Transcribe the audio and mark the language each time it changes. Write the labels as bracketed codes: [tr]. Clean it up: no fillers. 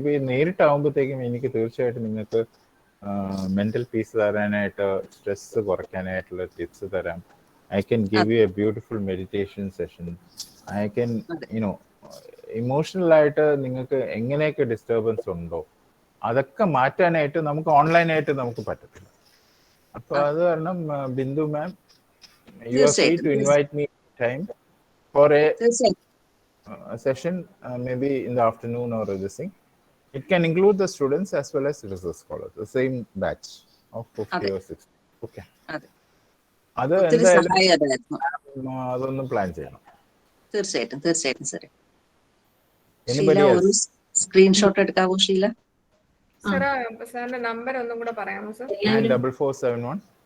[ml] നേരിട്ടാവുമ്പോഴത്തേക്കും എനിക്ക് തീർച്ചയായിട്ടും നിങ്ങൾക്ക് മെന്റൽ പീസ് തരാനായിട്ട്, സ്ട്രെസ് കുറയ്ക്കാനായിട്ടുള്ള ടിപ്സ് തരാം. [en] I can give you a beautiful meditation session. I can, [ml] emotional ആയിട്ട് നിങ്ങൾക്ക് എങ്ങനെയൊക്കെ ഡിസ്റ്റർബൻസ് ഉണ്ടോ അതൊക്കെ മാറ്റാനായിട്ട് നമുക്ക് ഓൺലൈനായിട്ട് നമുക്ക് പറ്റത്തില്ല. അപ്പൊ അത് കാരണം [en] Bindu ma'am, you are free to invite me time for a session, maybe in the afternoon or this thing. It can include the students as well as research scholars, the same batch of 50 or 60. [ml] Okay. അത് എന്തായാലും അതൊന്നും plan ചെയ്യണം. തീർച്ചയായിട്ടും തീർച്ചയായിട്ടും സാറേ. Sheela [en] Anybody [ml] ഒരു [en] else? [ml] Screenshot എടുക്കാവോ Sheela? സാറിന്റെ number ഒന്നും കൂടെ പറയാമോ സർ? 94471.